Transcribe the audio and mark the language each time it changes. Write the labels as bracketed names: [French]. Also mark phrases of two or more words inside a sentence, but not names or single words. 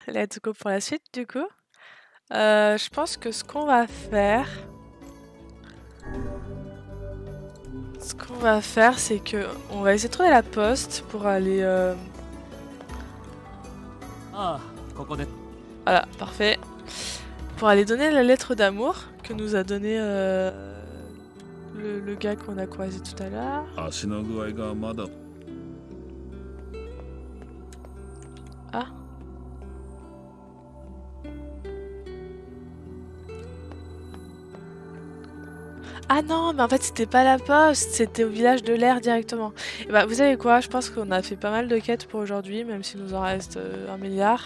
[English] let's go [French] pour la suite du coup. Je pense que ce qu'on va faire, c'est que on va essayer de trouver la poste pour aller. Voilà, parfait. Pour aller donner la lettre d'amour que nous a donné le gars qu'on a croisé tout à l'heure. [Japanese] 足の具合がまだ [French] Ah. Ah non, mais en fait c'était pas la poste, c'était au village de l'air directement. Et bah vous savez quoi, je pense qu'on a fait pas mal de quêtes pour aujourd'hui, même s'il nous en reste 1 milliard.